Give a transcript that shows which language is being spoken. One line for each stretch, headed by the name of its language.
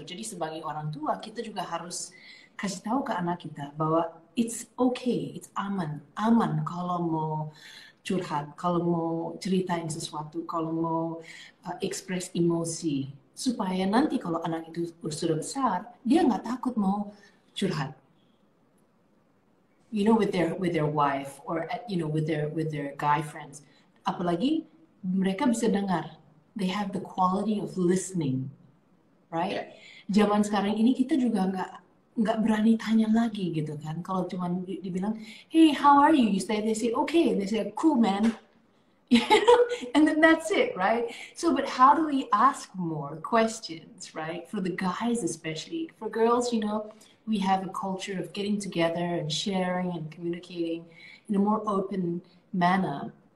Indonesian: Jadi sebagai orang tua, kita juga harus kasih tahu ke anak kita bahwa it's okay, it's aman kalau mau curhat, kalau mau ceritain sesuatu, kalau mau express emosi, supaya nanti kalau anak itu sudah besar, dia nggak takut mau curhat.
English: With their wife or with their guy friends. Apalagi mereka bisa dengar, they have the quality of listening,
Indonesian: Iya.
English: right?
Indonesian: Zaman sekarang ini kita juga nggak berani tanya lagi gitu kan.
English: Kalau cuma dibilang, hey, how are you? They say okay, they say cool man. And then that's it, right? So, but how do we ask more questions, right? For the guys, especially. For girls, we have a culture of getting together and sharing and communicating in a more open manner.